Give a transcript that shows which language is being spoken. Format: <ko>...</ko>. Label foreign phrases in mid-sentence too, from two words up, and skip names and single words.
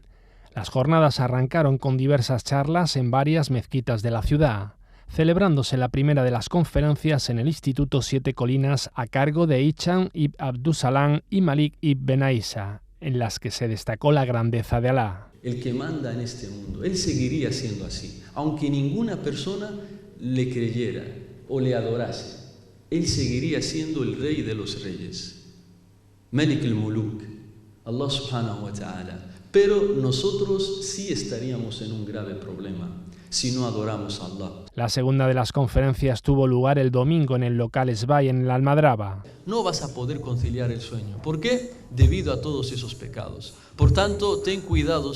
<es>Las jornadas arrancaron con diversas charlas en varias mezquitas de la ciudad, celebrándose la primera de las conferencias en el Instituto Siete Colinas a cargo de Hicham ibn Abdussalam y Malik ibn Benaisa, en las que se destacó la grandeza de Alá. El que manda en este mundo, él seguiría siendo así, aunque ninguna persona le creyera o le adorase, él seguiría siendo el rey de los reyes,</es> <ar>مالك الملوك، الله سبحانه وتعالى.</ar> <es>Pero nosotros sí estaríamos en un grave problema si no adoramos a Allah. La segunda de las conferencias tuvo lugar el domingo en el local Esbay en la Almadraba. No vas a poder conciliar el sueño. ¿Por qué? Debido a todos esos pecados. Por tanto, ten cuidado.</es>